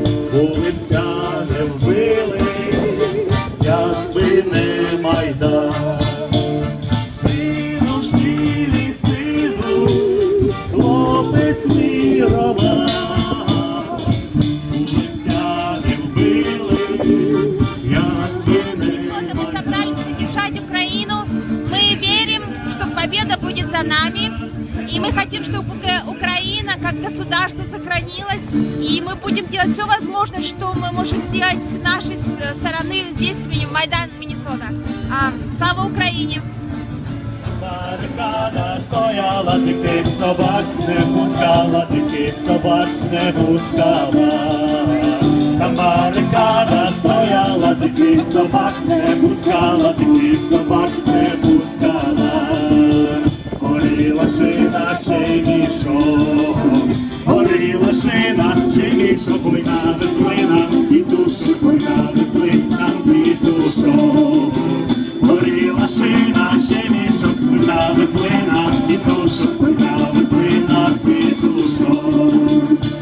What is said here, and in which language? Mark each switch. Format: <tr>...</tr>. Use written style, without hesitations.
<uk>Коли б тя не вбили, якби не Майдан. Сину ж ти мій сину, хлопець мій Роман. Коли б тя не вбили, якби не</uk> <ru>Вот мы собрались поддержать Украину. Мы верим, что победа будет за нами. И мы хотим, чтобы Украина как государство сохранилась. И мы будем делать все возможное, что мы можем сделать с нашей стороны здесь, в Майдан, Миннесота. Слава Украине!</ru> <uk>Барикада стояла, диких собак не пускала, диких собак не пускала. Там барикада стояла, таких собак не пускала, таких собак не пускала. Горіла шина, ще й мішок, горіла шина, ще й мішок, ой навезли нам тітушок, ой навезли нам тітушок. Горіла шина, ще й мішок, ой навезли нам тітушок, ой навезли нам тітушок.</uk>